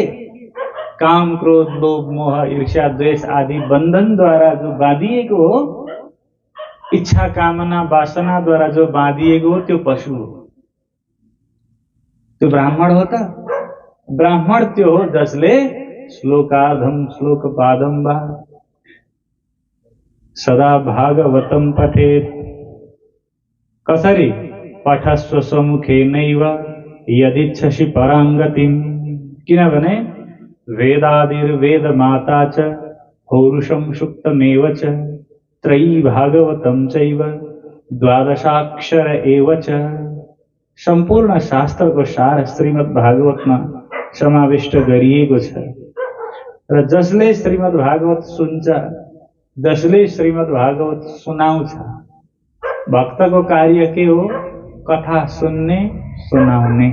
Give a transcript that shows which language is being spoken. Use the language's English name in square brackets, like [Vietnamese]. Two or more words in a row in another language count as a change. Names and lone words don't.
[Nepali] काम, क्रोध, लोभ, मोह, ईर्ष्या, द्वेष आदि बन्धनद्वारा जो बाँधिएको हो, इच्छा, कामना, वासनाद्वारा जो बाँधिएको हो त्यो पशु हो। त्यो ब्राह्मण हो त? ब्राह्मण त्यो हो जसले [Sanskrit] श्लोकार्धम श्लोकपादम वा सदा भागवतम पठेत। [Nepali] कसरी? [Sanskrit] पठस्व स्वमुखेनैव यदिच्छसि पराङ्गतिम्। किनभने वेदादिर्वेदमाता च पौरुषं सुक्तमेव च त्रयी भागवतं चैव द्वादशाक्षर एव च। [Nepali] सम्पूर्ण शास्त्रको सार श्रीमद् भागवतमा समाविष्ट गरिएको छ। र जसले श्रीमद् भागवत सुन्छ, जसले श्रीमद् भागवत सुनाउँछ, भक्तको कार्य के हो? कथा सुन्ने, सुनाउने।